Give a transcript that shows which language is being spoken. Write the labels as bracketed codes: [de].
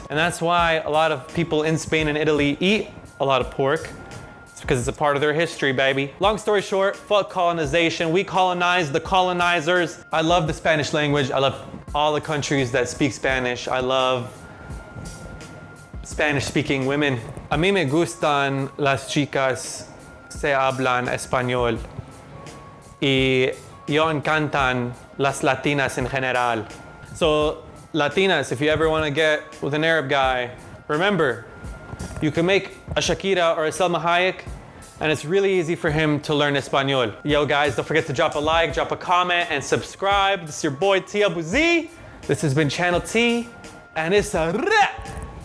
[en] And that's why a lot of people in Spain and Italy eat a lot of pork. It's because it's a part of their history, baby. Long story short, fuck colonization. We colonized the colonizers. I love the Spanish language. I love all the countries that speak Spanish. I love Spanish-speaking women. [es] A mí me gustan las chicas se hablan español y yo encantan las Latinas en general. [en] So Latinas, if you ever want to get with an Arab guy, remember, you can make a Shakira or a Salma Hayek, and it's really easy for him to learn Espanol. Yo guys, don't forget to drop a like, drop a comment, and subscribe. This is your boy T Abu Z. This has been Channel T, and it's a wrap.